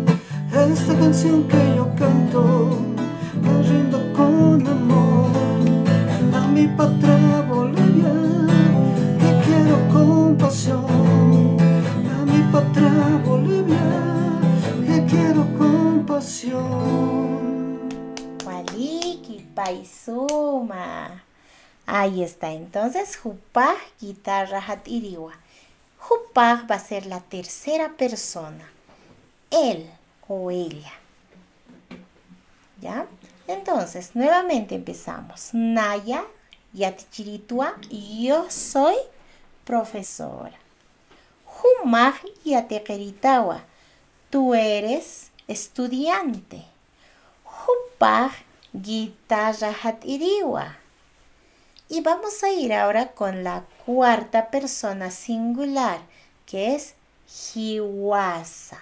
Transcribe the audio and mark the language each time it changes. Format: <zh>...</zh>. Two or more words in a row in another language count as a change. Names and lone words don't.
<es>Esta canción que yo canto, la rindo con amor a mi patria Bolivia, que quiero con pasión. A mi patria Bolivia, que quiero con pasión.</es> <ay>Waliki, Paisuma.</ay> <es>Ahí está, entonces</es> <ay>Hupaj guitarra hat iriwa.</ay> <es>Hupaj va a ser la tercera persona, él o ella. ¿Ya? Entonces, nuevamente empezamos.</es> <ay>Naya, yatichiritua,</ay> <es>yo soy profesora.</es> <ay>Humaj yatekeritawa,</ay> <es>tú eres estudiante.</es> <ay>Hupaj guitarra hat iriwa.</ay> <es>Y vamos a ir ahora con la cuarta persona singular, que es hiwasa.</es>